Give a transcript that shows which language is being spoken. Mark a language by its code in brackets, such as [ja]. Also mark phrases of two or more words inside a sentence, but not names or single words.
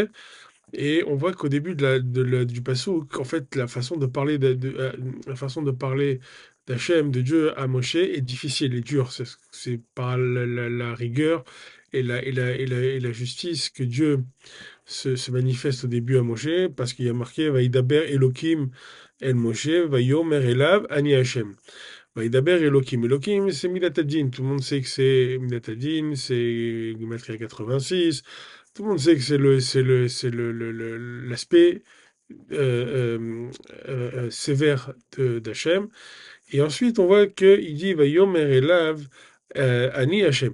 [fr] Et on voit qu'au début du passouk, en fait, la façon de parler d'Hachem, de Dieu à Moshe est difficile et dure. C'est par la rigueur et la justice que Dieu se manifeste au début à Moshe, parce qu'il y a marqué [he] וידבר אלהים אל משה, ויאמר אליו אני השם. וידבר אלהים. אלהים, [fr] c'est [he] מידת הדין. [fr] Tout le monde sait que c'est [he] מידת הדין, [fr] c'est Gematria 86. Tout le monde sait que l'aspect sévère d'Hachem. Et ensuite, on voit qu'il dit [he] ויאמר אליו אני השם.